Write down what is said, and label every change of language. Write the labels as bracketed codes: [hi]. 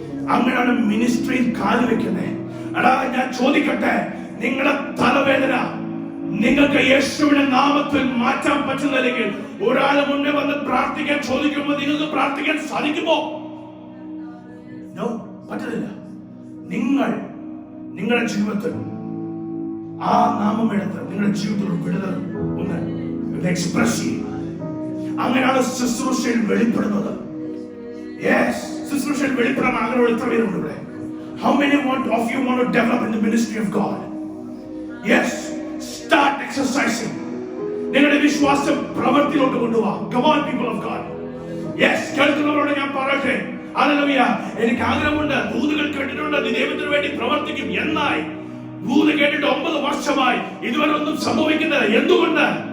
[ml] അങ്ങനെയാണ് മിനിസ്ട്രിയിൽ കാല് വെക്കുന്നത്. എടാ, ഞാൻ ചോദിക്കട്ടെ, നിങ്ങളുടെ തലവേദന നിങ്ങൾക്ക് യേശുവിന്റെ നാമത്തിൽ മാറ്റാൻ പറ്റുന്നില്ലെങ്കിൽ ഒരാളെ മുന്നേ വന്ന് പ്രാർത്ഥിക്കാൻ ചോദിക്കുമ്പോൾ നിങ്ങൾക്ക് പ്രാർത്ഥിക്കാൻ സാധിക്കുമോ? നോ, പറ്റുന്നില്ല. നിങ്ങൾ നിങ്ങളുടെ ജീവിതത്തിൽ ആ നാമം എടുത്ത് നിങ്ങളുടെ ജീവിതത്തിൽ വിടുതൽ ഒന്ന് എക്സ്പ്രസ് ചെയ്യും. അങ്ങനെയാണ് ശുശ്രൂഷയിൽ വെളിപ്പെടുന്നത്. യെസ്, ശുശ്രൂഷയിൽ വെളിപ്പെടാൻ ആഗ്രഹമുള്ള എത്ര പേരുണ്ട് ഇവിടെ? [en] How many of you want to develop in the ministry of God? Yes, start exercising. [ml] നിങ്ങളുടെ വിശ്വാസം പ്രവൃത്തിയിലോട്ട് കൊണ്ടുപോവാ. [en] Come on, people of God. [ml] Yes, കേൾക്കുന്നവരോട് ഞാൻ പറയട്ടെ, ഹല്ലേലൂയ, എനിക്ക് ആഗ്രഹമുണ്ട്, ദൂതുകൾ കേട്ടിട്ടുണ്ട്, ദൈവത്തിന് വേണ്ടി പ്രവർത്തിക്കും എന്നായി. ദൂത് കേട്ടിട്ട് 9 വർഷമായി ഇതുവരെ ഒന്നും സംഭവിക്കുന്നത് എന്തുകൊണ്ട്?